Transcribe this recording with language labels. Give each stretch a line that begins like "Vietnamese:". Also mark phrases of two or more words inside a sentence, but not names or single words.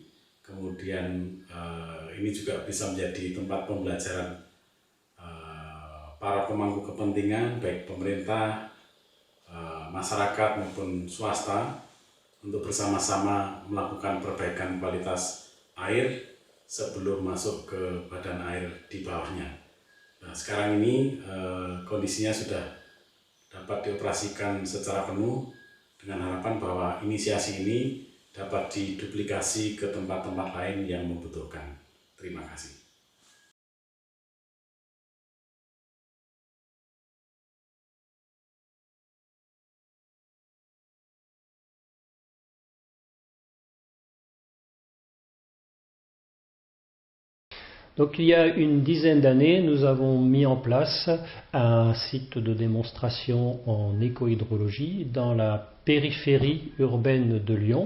Indonesian: Kemudian ini juga bisa menjadi tempat pembelajaran para pemangku kepentingan baik pemerintah, masyarakat maupun swasta untuk bersama-sama melakukan perbaikan kualitas air sebelum masuk ke badan air di bawahnya. Nah, sekarang ini kondisinya sudah dapat dioperasikan secara penuh dengan harapan bahwa inisiasi ini dapat diduplikasi ke tempat-tempat lain yang membutuhkan. Terima kasih.
French: Donc il y a une dizaine d'années, nous avons mis en place un site de démonstration en écohydrologie dans la périphérie urbaine de Lyon.